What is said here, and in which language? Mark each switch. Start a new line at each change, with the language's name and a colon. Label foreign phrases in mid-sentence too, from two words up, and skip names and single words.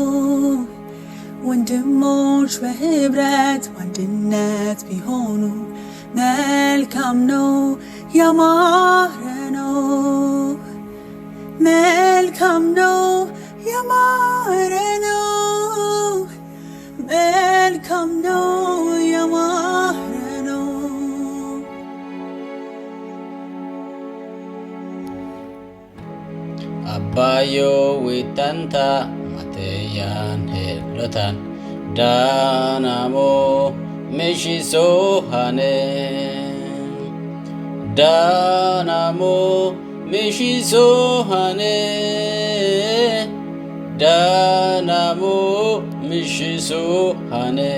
Amharic: ወንድሞች በህብረት በአንድነት ቢሆኑ መልካም ነው። ያማረ ነው። መልካም ነው። ያማረ ነው። መልካም ነው። ያማረ ነው።
Wolaytta: አባዮ ዊታንታ ማቴያን ሄሎታን ዳናሞ ሚሺሶሃኔ ዳናሞ ሚሺሶሃኔ ዳናሞ ሚሺሶሃኔ